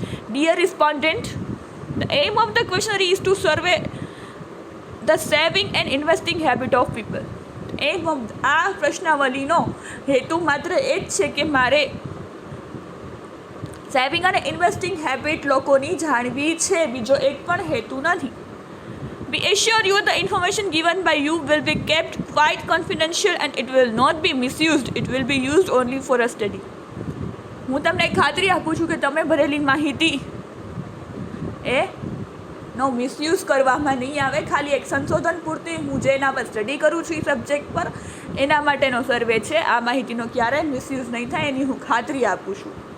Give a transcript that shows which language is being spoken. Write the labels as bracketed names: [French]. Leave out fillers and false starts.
[English] Dear respondent, the aim of the questionnaire is to survey the saving and investing habit of people. [Gujarati] M of આ પ્રશ્નાવલીનો હેતુ માત્ર એ જ છે કે મારે સેવિંગ અને ઇન્વેસ્ટિંગ હેબિટ લોકોની જાણવી છે, બીજો એક પણ હેતુ નથી. [English] We assure you the information given by you will be kept quite confidential and it will not be misused. It will be used only for a study. [Gujarati] હું તમને ખાતરી આપું છું કે તમે ભરેલી માહિતી એ નો મિસયુઝ કરવામાં નહીં આવે. ખાલી એક સંશોધન પૂરતી હું જે એના પર સ્ટડી કરું છું એ સબ્જેક્ટ પર એના માટેનો સર્વે છે. આ માહિતીનો ક્યારેય મિસયુઝ નહીં થાય એની હું ખાતરી આપું છું.